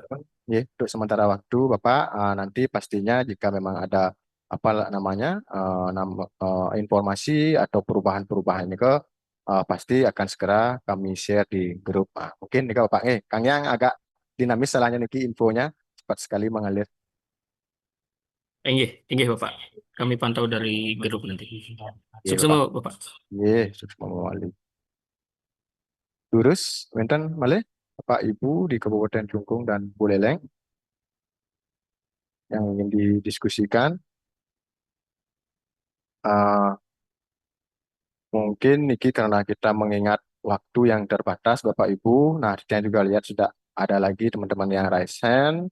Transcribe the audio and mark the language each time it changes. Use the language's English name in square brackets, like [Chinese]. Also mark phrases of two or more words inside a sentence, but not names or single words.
[Indonesian] nggih, untuk sementara waktu Bapak, nanti pastinya jika memang ada apa namanya informasi atau perubahan-perubahan ini pasti akan segera kami share di grup. Mungkin nih Bapak, Kang Yang agak dinamis salahnya niki infonya cepat sekali mengalir. Enggih, Bapak. Kami pantau dari grup nanti. Nggih, Sukses, Bapak. Bapak. Nggih, sukses mawali. Terus, [Balinese] wonten malih [Indonesian] Bapak Ibu di Kabupaten Klungkung dan Buleleng yang ingin didiskusikan. Eh, Mungkin Niki karena kita mengingat waktu yang terbatas Bapak Ibu. Nah, kita juga lihat sudah ada lagi teman-teman yang [English] raise hand.